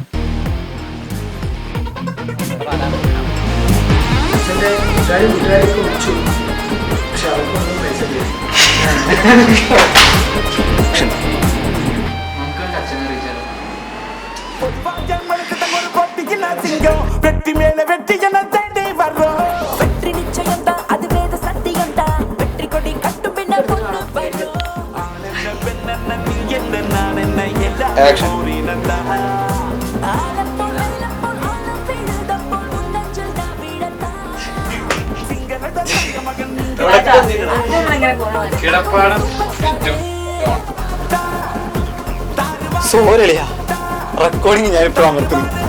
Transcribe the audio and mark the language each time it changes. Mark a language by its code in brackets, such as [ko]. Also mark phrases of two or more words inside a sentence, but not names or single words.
[ml] അച്ഛൻ്റെ കൂട്ടുകാരെയൊക്കെ വിളിച്ചു. പക്ഷെ അവർക്കൊന്നും പൈസ ഇല്ല. നമുക്ക് അച്ഛനെ അറിയിച്ചാലോ? [ta] வெற்றி மேல வெற்றி என தேடி வர்றோம் வெற்றி நிச்சயம் தான் அது வேத சத்தியம் தான் வெற்றி கொடி கட்டும் பின்ன பொண்ணு வரும் நீ என்ன நான் என்ன எல்லாம் [ml] സോരളിയാ റെക്കോർഡിങ് ഞാനിപ്പോ അമർത്തുന്നു